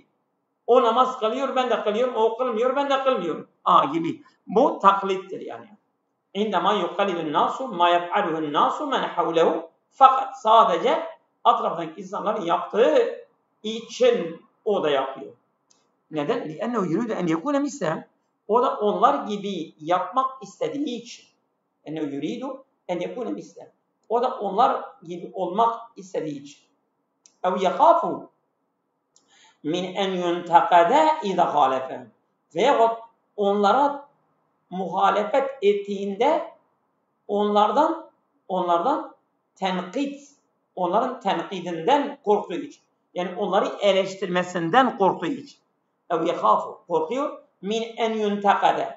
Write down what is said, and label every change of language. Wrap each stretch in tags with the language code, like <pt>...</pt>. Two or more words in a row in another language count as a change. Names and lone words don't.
<tr>O namaz kılıyor ben de kılıyorum. O kılmıyor ben de kılmıyorum. Gibi. Bu taklittir yani.</tr> <ar>عندما يقلد الناس ما يفعله الناس من حوله.</ar> <tr>Fakat sadece etrafındaki insanların yaptığı için o da yapıyor. Neden?</tr> <ar>لِأَنَّهُ يُرِيدُ اَنْ يَكُونَ مِثْلَهُمْ.</ar> <tr>O da onlar gibi yapmak istediği için.</tr> <ar>اَنَّهُ يُرِيدُ اَنْ يَكُونَ مِثْلَهُمْ.</ar> <tr>O da onlar gibi olmak istediği için.</tr> <ar>اَوْ يَخَافُ مِنْ اَنْ يُنْتَقَدَ اِذَا خَالَفَهُمْ.</ar> <tr>Veyahut onlara muhalefet ettiğinde onlardan tenkit, onların tenkidinden korktuğu için. Yani onları eleştirmesinden korktuğu için.</tr> <ar>أو يخاف, korkuyor. من أن ينتقد.</ar>